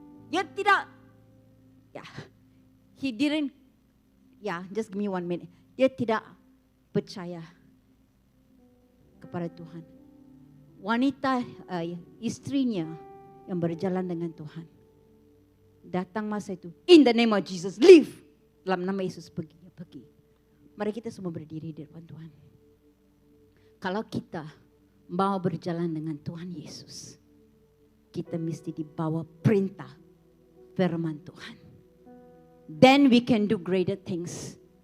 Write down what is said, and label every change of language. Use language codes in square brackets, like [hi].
[id] Dia tidak, [en] he didn't, just give me 1 minute. [id] Dia tidak percaya kepada Tuhan. Wanita, istrinya yang berjalan dengan Tuhan. Datang masa itu, [en] in the name of Jesus, leave. [id] Dalam nama Yesus pergi. Mari kita semua berdiri di depan Tuhan. Kalau kita mau berjalan dengan Tuhan Yesus, kita mesti dibawa perintah firman Tuhan. [en] Then we can do greater things.